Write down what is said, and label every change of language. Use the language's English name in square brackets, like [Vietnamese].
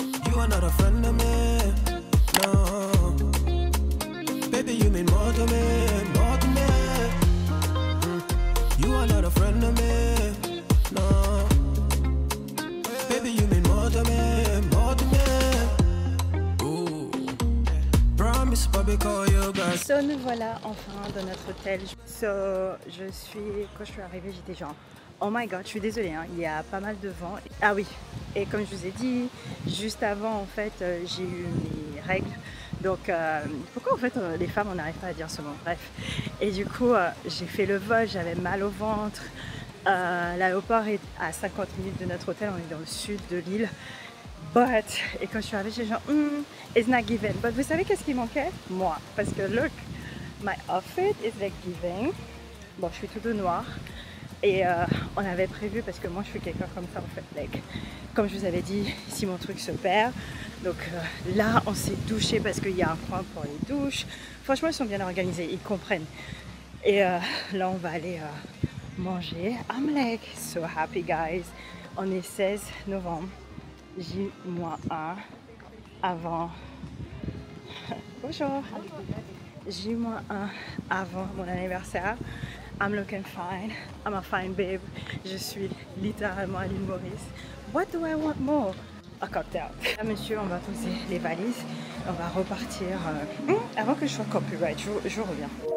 [English] You are not a friend of me, no. Baby, you mean more to me, more to me. You are not a friend of me, no. Baby, you mean more to me, more to me. Ooh. Promise, baby, call you back. [French] So, nous voilà enfin dans notre hôtel. Quand je suis arrivée, j'étais genre, [English] oh my god, [French] je suis désolée, hein, il y a pas mal de vent. Ah oui, et comme je vous ai dit, juste avant, en fait, j'ai eu mes règles. Donc, pourquoi en fait les femmes on n'arrive pas à dire ce mot? Bref. Et du coup, j'ai fait le vol, j'avais mal au ventre. L'aéroport est à 50 minutes de notre hôtel, on est dans le sud de l'île. Et quand je suis arrivée, j'ai genre, [English] it's not given. [French] But vous savez qu'est-ce qui manquait? Moi. Parce que [English] look, my outfit is like giving. [French] Bon, je suis tout de noir. Et on avait prévu, parce que moi je suis quelqu'un comme ça en fait, like, comme je vous avais dit, si mon truc se perd. Donc là on s'est douché parce qu'il y a un coin pour les douches. Franchement ils sont bien organisés, ils comprennent. Et là on va aller manger. [English] I'm like so happy guys. [French] On est 16 novembre, J-1 avant. Bonjour. J-1 avant mon anniversaire. [English] I'm looking fine, I'm a fine babe. [French] Je suis littéralement à l'île Maurice. [English] What do I want more? A cocktail. [French] Là, monsieur, on va poser les valises. On va repartir. Avant que je sois copyright, je reviens.